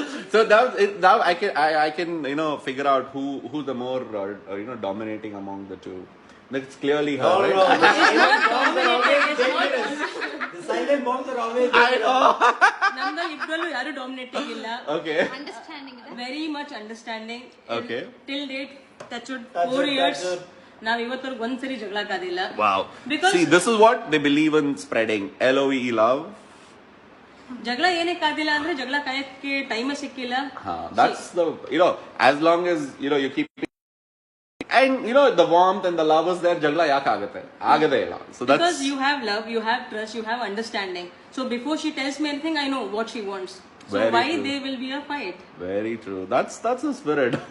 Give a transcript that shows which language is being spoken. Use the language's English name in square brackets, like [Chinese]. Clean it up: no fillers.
[English] So now I can figure out who's the more dominating among the two. It's clearly her, right? The silent bombs are always. I know. [Kannada] ನಮ್ದಲ್ಲಿ ಇಬ್ರಲ್ಲೂ ಯಾರು dominating ಇಲ್ಲ. [English] Okay. [Kannada] Understanding ಇದೆ. [English] Very much understanding. Okay. Till date, touch wood, 4 years. [Kannada] ನಾವ್ ಇವತ್ತವರೆಗೂ ಒಂದ್ಸರಿ ಜಗಳ ಕಾದಿಲ್ಲ. [English] Wow. Because see, this is what they believe in spreading. LOVE, love. [Kannada] ಜಗಳ ಏನೇ ಕಾದಿಲ್ಲ ಅಂದ್ರೆ ಜಗಳ ಕಾಯಕ್ಕೆ ಟೈಮೇ ಸಿಕ್ಕಿಲ್ಲ. [English] That's the as long as you keep. And the warmth and the love is there, [Kannada] jagla yak agate illa. [English] So that's because you have love, you have trust, you have understanding. So before she tells me anything, I know what she wants. So Very why true. there will be a fight? Very true. That's the spirit.